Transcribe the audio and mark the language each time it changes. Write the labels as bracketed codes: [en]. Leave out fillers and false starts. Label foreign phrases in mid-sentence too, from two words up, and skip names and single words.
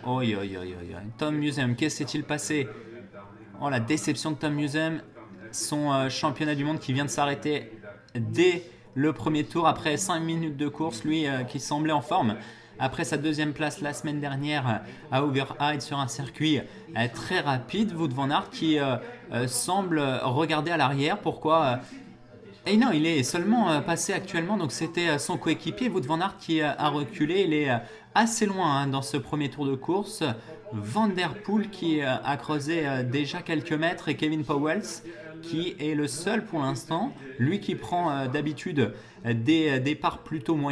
[fr] Tom Musem, qu'est-ce qui s'est-il passé? Oh, la déception de Tom Musem. Son championnat du monde qui vient de s'arrêter dès le premier tour après 5 minutes de course. Lui qui semblait en forme après sa deuxième place la semaine dernière à Overhyde sur un circuit très rapide. Wout van Aert qui semble regarder à l'arrière. Pourquoi Et non, il est seulement passé actuellement, c'était son coéquipier Wout van Aert qui a reculé. Il est assez loin dans ce premier tour de course. Van Der Poel qui a creusé déjà quelques mètres, et Kevin Pauwels qui est le seul pour l'instant, lui qui prend d'habitude des départs plutôt moyens.